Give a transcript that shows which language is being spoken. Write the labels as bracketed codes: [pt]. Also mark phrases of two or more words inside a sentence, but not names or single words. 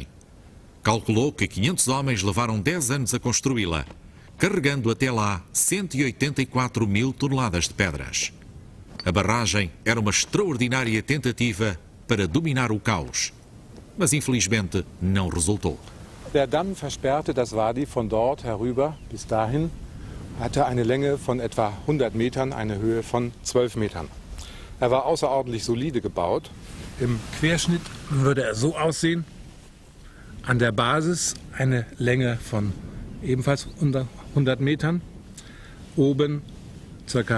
[pt] Calculou que 500 homens levaram 10 anos a construí-la, carregando até lá 184.000 toneladas de pedras. A barragem era uma extraordinária tentativa para dominar o caos, mas infelizmente não resultou. [de] Der Damm versperrte das Wadi von dort herüber bis dahin, hatte eine Länge von etwa 100 Metern, eine Höhe von 12 Metern. Er war außerordentlich solide gebaut. Im Querschnitt würde er so aussehen. An der Basis eine Länge von ebenfalls 100 Metern, oben ca.